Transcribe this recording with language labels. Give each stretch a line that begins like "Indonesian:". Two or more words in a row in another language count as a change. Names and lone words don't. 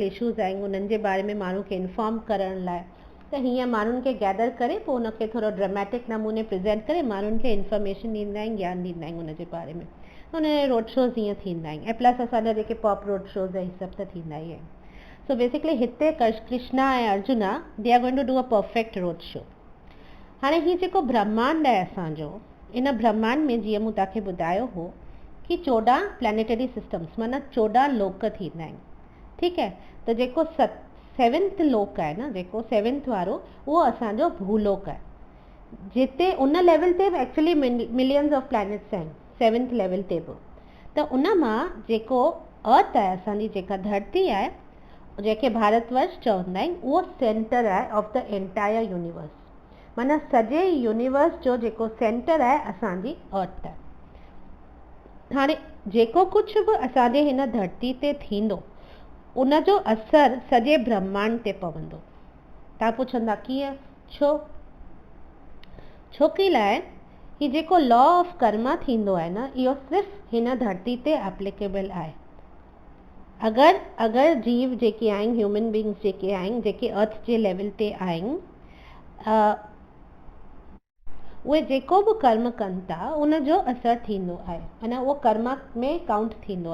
Sindhi: इशूज़ आहिनि उन्हनि जे बारे में माण्हू खे इंफॉर्म करण लाइ त हीअं माण्हुनि खे गैदर करे पोइ उनखे थोरो ड्रामेटिक नमूने प्रेज़ेंट करे माण्हुनि खे इंफॉर्मेशन ॾींदा आहिनि ज्ञान ॾींदा आहिनि उनजे बारे में उन
English: road shows
Sindhi: ईअं थींदा आहिनि ऐं प्लस असांजा जेके
English: pop road shows
Sindhi: ऐं सभु त थींदा ई आहिनि
English: so basically
Sindhi: हिते कृष्णा ऐं अर्जुन
English: they are going to do a perfect road show
Sindhi: हाणे हीअ जेको ब्रह्मांड आहे असांजो इन ब्रह्मांड में जीअं मूं तव्हांखे ॿुधायो हो कि 14
English: planetary systems
Sindhi: माना 14 लोक थींदा आहिनि ठीकु आहे त जेको 7th लोक आहे न जेको 7th वारो उहो असांजो भूलोक आहे जिते उन लेवल ते
English: actually millions of planets
Sindhi: आहिनि 7th लेवल ते बि त उन मां जेको अर्थ आहे असांजी जेका धरती आहे जेके भारतवर्ष चवंदा आहिनि उहो सेंटर आहे
English: of the entire universe
Sindhi: माना सॼे यूनिवर्स जो जेको सेंटर आहे असांजी अर्थ आहे हाणे जेको कुझु बि असांजे हिन धरती ते थींदो उनजो असर सॼे ब्रह्मांड ते पवंदो तव्हां पुछंदा कीअं छोकी लाइ ही जेको
English: law of karma
Sindhi: थींदो आहे न इहो सिर्फ़ु हिन धरती ते एप्लीकेबल आहे अगरि जीव जेके आहिनि
English: human beings
Sindhi: जेके आहिनि जेके अर्थ जे लेवल ते आहिनि उहे जेको बि कर्म कनि था उनजो असर थींदो आहे माना उहो कर्मा में काउंट थींदो